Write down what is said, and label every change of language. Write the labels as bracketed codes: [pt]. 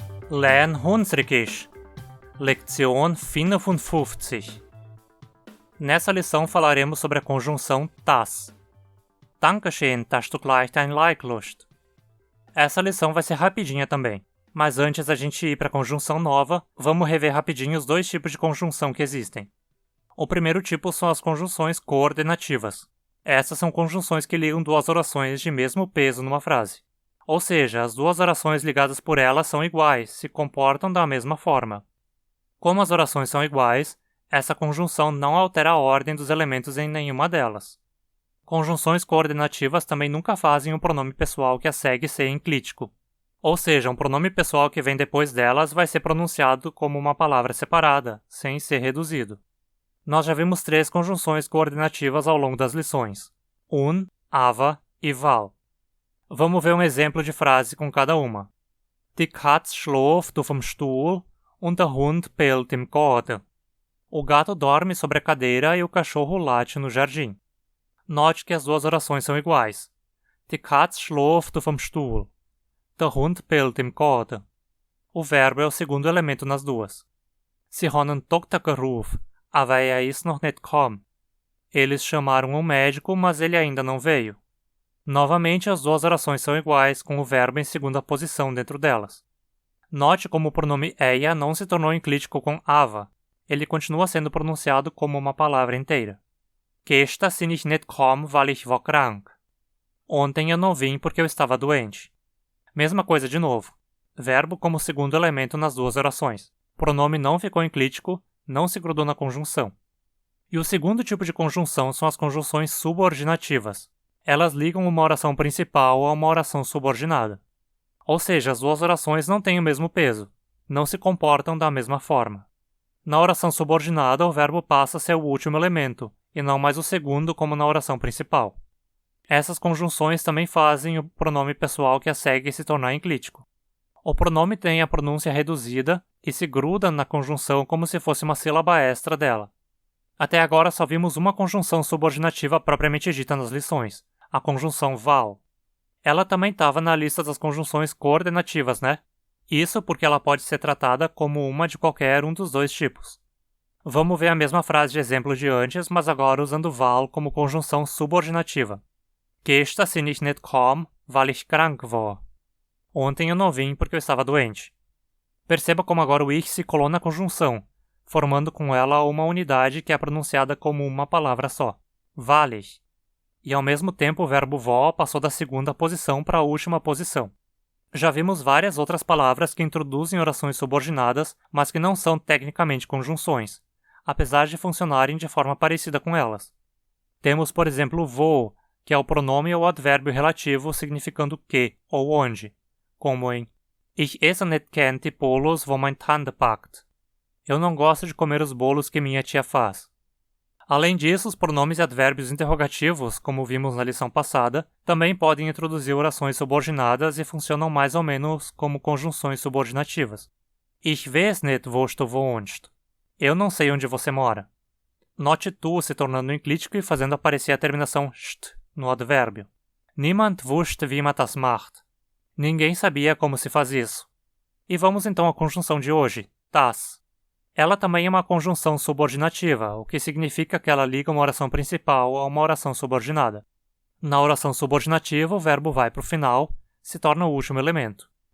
[hrx] Lern Hunsrickisch, Lektion 55. [pt] Nessa lição falaremos sobre a conjunção das. [hrx] Dankeschön, dass du gleich dein Like lust. [pt] Essa lição vai ser rapidinha também, mas antes da gente ir para a conjunção nova, vamos rever rapidinho os dois tipos de conjunção que existem. O primeiro tipo são as conjunções coordenativas. Essas são conjunções que ligam duas orações de mesmo peso numa frase. Ou seja, as duas orações ligadas por elas são iguais, se comportam da mesma forma. Como as orações são iguais, essa conjunção não altera a ordem dos elementos em nenhuma delas. Conjunções coordenativas também nunca fazem um pronome pessoal que a segue ser enclítico. Ou seja, um pronome pessoal que vem depois delas vai ser pronunciado como uma palavra separada, sem ser reduzido. Nós já vimos 3 conjunções coordenativas ao longo das lições: un, ava e val. Vamos ver um exemplo de frase com cada uma. [hrx] Die Katz schläft auf dem Stuhl und der Hund bellt im Garten. [pt] O gato dorme sobre a cadeira e o cachorro late no jardim. Note que as duas orações são iguais. [hrx] Die Katz schläft auf dem Stuhl. Der Hund bellt im Garten. [pt] O verbo é o segundo elemento nas duas. [hrx] Sie haben Doktor gerufen, aber er ist noch nicht gekommen. [pt] Eles chamaram um médico, mas ele ainda não veio. Novamente, as duas orações são iguais, com o verbo em segunda posição dentro delas. Note como o pronome eia não se tornou enclítico com ava. Ele continua sendo pronunciado como uma palavra inteira. [hrx] Gestern bin ich nicht gekommen, weil ich war krank. [pt] Ontem eu não vim porque eu estava doente. Mesma coisa de novo. Verbo como segundo elemento nas duas orações. Pronome não ficou enclítico, não se grudou na conjunção. E o segundo tipo de conjunção são as conjunções subordinativas. Elas ligam uma oração principal a uma oração subordinada. Ou seja, as duas orações não têm o mesmo peso, não se comportam da mesma forma. Na oração subordinada, o verbo passa a ser o último elemento, e não mais o segundo como na oração principal. Essas conjunções também fazem o pronome pessoal que a segue se tornar enclítico. O pronome tem a pronúncia reduzida e se gruda na conjunção como se fosse uma sílaba extra dela. Até agora só vimos uma conjunção subordinativa propriamente dita nas lições, a conjunção val. Ela também estava na lista das conjunções coordenativas, né? Isso porque ela pode ser tratada como uma de qualquer um dos dois tipos. Vamos ver a mesma frase de exemplo de antes, mas agora usando val como conjunção subordinativa. [hrx] Gestern bin ich nicht gekommen, weil ich krank war. [pt] Ontem eu não vim porque eu estava doente. Perceba como agora o ich se colou na conjunção, formando com ela uma unidade que é pronunciada como uma palavra só. [hrx] Weil ich. [pt] E ao mesmo tempo o verbo war passou da segunda posição para a última posição. Já vimos várias outras palavras que introduzem orações subordinadas, mas que não são tecnicamente conjunções, apesar de funcionarem de forma parecida com elas. Temos, por exemplo, wo, que é o pronome ou advérbio relativo significando que ou onde, como em [hrx] Ich esse nicht gern die Bolos, wo mein Tante backt. [pt] Eu não gosto de comer os bolos que minha tia faz. Além disso, os pronomes e advérbios interrogativos, como vimos na lição passada, também podem introduzir orações subordinadas e funcionam mais ou menos como conjunções subordinativas. [hrx] Ich weiß nicht, wo du wohnst. [pt] Eu não sei onde você mora. Note tu se tornando enclítico e fazendo aparecer a terminação st no advérbio. [hrx] Niemand wusste, wie man das macht. [pt] Ninguém sabia como se faz isso. E vamos então à conjunção de hoje, das. Ela também é uma conjunção subordinativa, o que significa que ela liga uma oração principal a uma oração subordinada. Na oração subordinativa, o verbo vai para o final, se torna o último elemento.